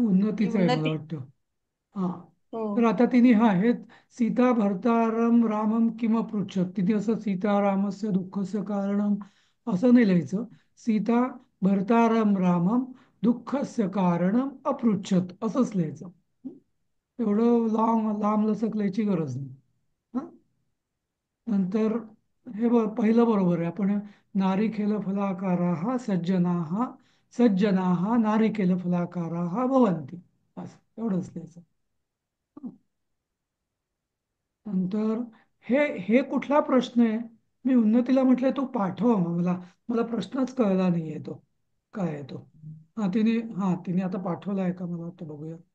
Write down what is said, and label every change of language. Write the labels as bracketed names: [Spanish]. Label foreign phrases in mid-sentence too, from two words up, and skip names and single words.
[Marathi] ही उन्नतीचं आहे मला उन्नती. वाटतं. हा. हो. तर आता तिने हे [Sanskrit] सीता भर्तारम रामम [Marathi] किंवा पृच्छत, तिने असं [Sanskrit] सीतारामस्य दुःखस्य कारणम [Marathi] असं नाही लिहायचं. [Sanskrit] सीता भर्तारम रामम दुःखस्य कारणम अपृच्छत [Marathi] असंच लिहायचं. एवढं लांब लचक लिहायची गरज नाही. हा. नंतर हे पहिलं बरोबर आहे. आपण [Sanskrit] नारिकेल फलाकाराः सज्जनाः सज्जनाः नारिकेल फलाकाराः भवन्ति, [Marathi] असं एवढंच लिहायचं. नंतर हे हे कुठला प्रश्न आहे? मी उन्नतीला म्हटलंय तो पाठव मला. मला प्रश्नच कळला नाहीये तो काय आहे तो. तिने आता पाठवला आहे का, मला वाटतं बघूया.